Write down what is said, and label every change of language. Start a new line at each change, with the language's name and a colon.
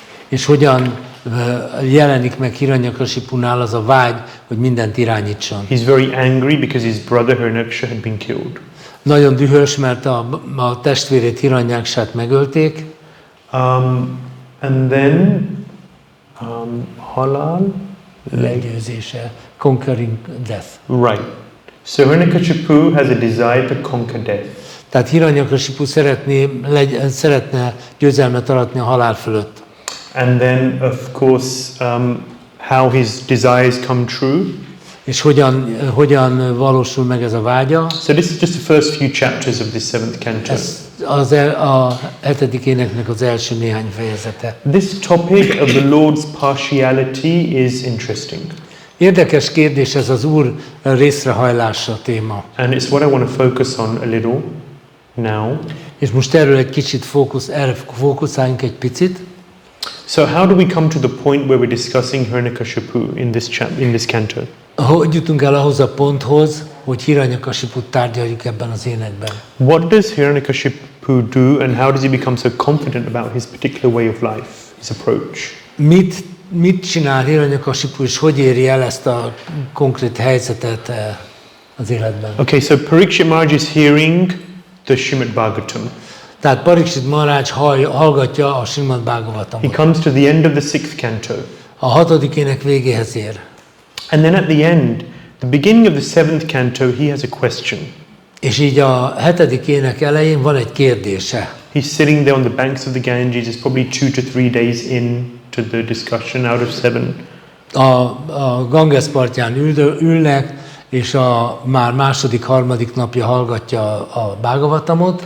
Hungarian: És hogyan jelenik meg Hiranyakashipunál az a vágy, hogy mindent irányítson.
English: He's very angry because his brother Hiranyaksha had been killed.
Hungarian: Nagyon dühös, mert a testvérét Hiranyakshát megölték.
English: And then halal,
Hungarian: Legyőzése,
English: conquering death. right. So Hiranyakashipu has a desire to conquer death.
Hungarian: Tehát Hiranyakashipu szeretne győzelmet aratni a halál fölött.
English: And then, of course, how his desires come true.
Hungarian: És hogyan valósul meg ez a vágya?
English: So this is just the first few chapters of this 7th canto.
Hungarian: Ez a 7. éneknek az első néhány fejezete.
English: This topic of the Lord's partiality is interesting.
Hungarian: Érdekes kérdés ez az Úr részrehajlása téma.
English: And it's what I want to focus on a little now.
Hungarian: És most erről egy kicsit fókuszáljunk egy picit.
English: So how do we come to the point where we're discussing Hiranyakashipu in this canto?
Hungarian: Hogy jutunk el ahhoz a ponthoz, hogy Hiranyakashiput tárgyaljuk ebben az énekben?
English: What does Hiranyakashipu do and how does he become so confident about his particular way of life, his approach?
Hungarian: Mit csinál Hiranyakashipu, és hogy éri el ezt a konkrét helyzetet az életben?
English: Okay, so Parikshit Maharaj is hearing the Śrīmad-Bhāgavatam.
Hungarian: Tehát Parikshit Maharaj hallgatja a
English: He
Hungarian: Śrīmad-Bhāgavatamot.
English: comes to the end of the 6th canto.
Hungarian: A 6. ének végéhez ér.
English: And then at the end, the beginning of the 7th canto, he has a question.
Hungarian: És így a 7. ének elején van egy kérdése.
English: He's sitting there on the banks of the Ganges. It's probably 2 to 3 days into the discussion out of 7.
Hungarian: A Ganges partján ülnek, és a már második, harmadik napja hallgatja a Bhagavatamot.